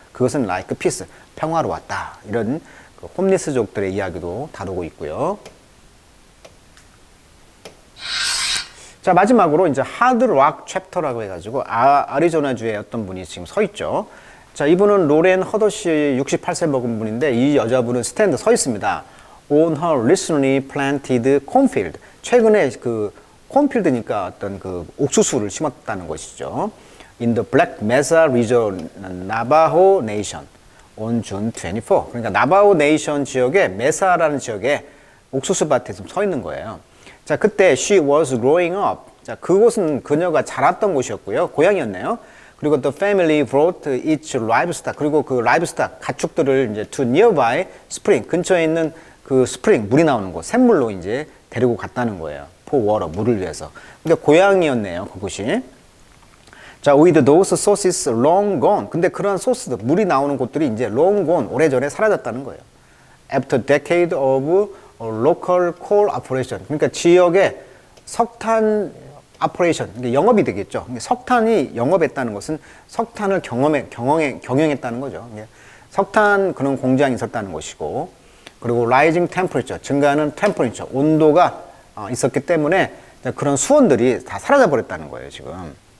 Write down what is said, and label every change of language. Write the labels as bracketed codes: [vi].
[ko] 그것은 like peace, 평화로웠다. 이런 그 홈리스족들의 이야기도 다루고 있고요. 자, 마지막으로 이제 하드락 챕터라고 해가지고 아리조나주의 어떤 분이 지금 서 있죠. 자, 이분은 로렌 허더시 68세 먹은 분인데, 이 여자분은 스탠드 서 있습니다. [en] On her recently planted cornfield. [ko] 최근에 그 콘필드니까 어떤 그 옥수수를 심었다는 것이죠. [en] In the Black Mesa region, Navajo Nation, on June 24. [ko] 그러니까 나바호 네이션 지역의 메사라는 지역에 옥수수 밭에 좀 서 있는 거예요. [en] 자, 그때 she was growing up. [ko] 자, 그곳은 그녀가 자랐던 곳이었고요. 고향이었네요. [en] 그리고 the family brought its livestock. [ko] 그리고 그 livestock, 가축들을 이제 to nearby spring, 근처에 있는 그 스프링, 물이 나오는 곳, 샘물로 이제 데리고 갔다는 거예요. for water, 물을 위해서. 그러니까 고향이었네요, 그곳이. [en] 자, with those sources long gone. [ko] 근데 그런 소스들, 물이 나오는 곳들이 이제 long gone, 오래전에 사라졌다는 거예요. [en] After decade of local coal operation. [ko] 그러니까 지역의 석탄 operation, 그러니까 영업이 되겠죠. 석탄이 영업했다는 것은 석탄을 경영했다는 거죠. 석탄 그런 공장이 있었다는 것이고, 그리고 rising temperature, 증가하는 temperature, 온도가 있었기 때문에 그런 수원들이 다 사라져 버렸다는 거예요, 지금.